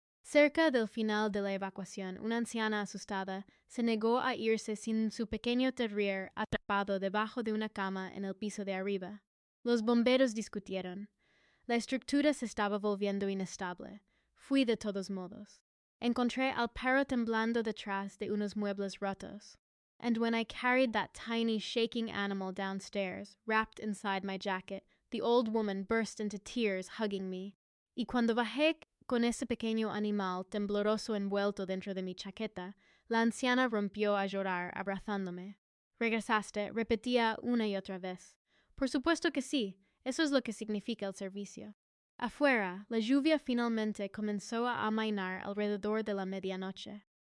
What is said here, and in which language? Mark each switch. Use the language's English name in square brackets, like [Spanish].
[Spanish] Cerca del final de la evacuación, una anciana asustada se negó a irse sin su pequeño terrier atrapado debajo de una cama en el piso de arriba. Los bomberos discutieron. La estructura se estaba volviendo inestable. Fui de todos modos. Encontré al perro temblando detrás de unos muebles rotos. [English] And when I carried that tiny, shaking animal downstairs, wrapped inside my jacket, the old woman burst into tears, hugging me. [Spanish] Y cuando bajé con ese pequeño animal tembloroso envuelto dentro de mi chaqueta, la anciana rompió a llorar, abrazándome. «Regresaste», repetía una y otra vez. Por supuesto que sí, eso es lo que significa el servicio. Afuera, la lluvia finalmente comenzó a amainar alrededor de la medianoche.